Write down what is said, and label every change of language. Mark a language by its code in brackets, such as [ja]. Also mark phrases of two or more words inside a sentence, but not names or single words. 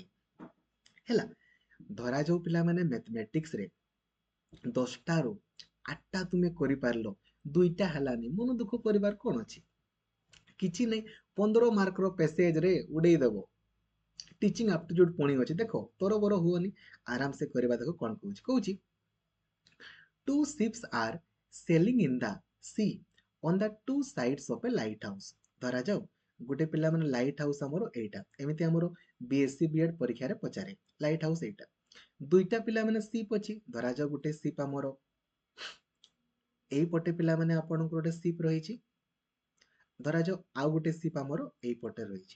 [or] ହେଲା, ଧରାଯାଉ ପିଲାମାନେ ମ୍ୟାଥମେଟିକ୍ସରେ 10ଟାରୁ 8ଟା ତୁମେ କରିପାରିଲ, 2ଟା ହେଲାନି, ମନ ଦୁଃଖ କରିବାର କ'ଣ ଅଛି? କିଛି ନାହିଁ, 15 ମାର୍କର ପେସେଜରେ ଉଡେଇ ଦେବ। [en] teaching aptitude [or] ପୁଣି ଅଛି। ଦେଖ ତରବର ହୁଅନି, ଆରାମସେ କରିବା। ଦେଖ କ'ଣ କହୁଛି, କହୁଛି [en] two ships are sailing in the sea on the two sides of a lighthouse। [or] ଧରାଯାଉ ଗୋଟେ ପିଲାମାନେ [en] light house [or] ଆମର ଏଇଟା, ଏମିତି ଆମର ବିଏସସି ବିଏଡ୍ ପରୀକ୍ଷାରେ ପଚାରେ [en] light house [or] ଏଇଟା। 2ଟା ପିଲାମାନେ ସିପ୍ ଅଛି। ଧରାଯାଉ ଗୋଟେ ସିପ୍ ଆମର ଏଇପଟେ ପିଲାମାନେ ଆପଣଙ୍କର ଗୋଟେ ସିପ୍ ରହିଛି। ଧରାଯାଉ ଆଉ ଗୋଟେ ସିପ୍ ଆମର ଏଇପଟେ ରହିଛି।